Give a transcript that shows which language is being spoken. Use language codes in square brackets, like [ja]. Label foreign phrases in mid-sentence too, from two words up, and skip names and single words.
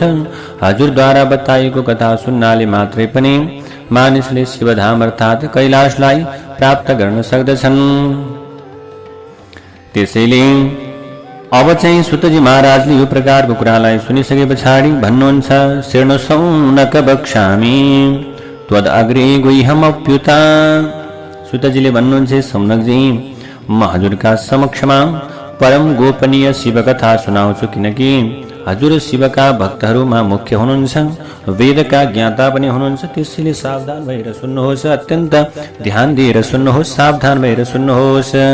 [ne] हजुरद्वारा बताइएको कथा सुन्नाले मात्रै पनि मानिसले शिवधाम अर्थात् कैलाशलाई प्राप्त गर्न सक्दछन्। त्यसैले अब चाहिँ सुतजी महाराजले यो प्रकारको कुरालाई सुनिसके पछाडि भन्नुहुन्छ, [sa] शृणु सौनक वक्ष्यामि त्वदग्रे गुह्यमप्युता। [ne] सुतजीले भन्नुहुन्छ, सौनकजी, म हजुरका समक्षमा परम गोपनीय शिव कथा सुनाउँछु, किनकि हजुर शिवका भक्तहरूमा मुख्य हुनुहुन्छ, वेदका ज्ञाता पनि हुनुहुन्छ। त्यसैले सावधान भएर सुन्नुहोस्, अत्यन्त ध्यान दिएर सुन्नुहोस्, सावधान भएर सुन्नुहोस्।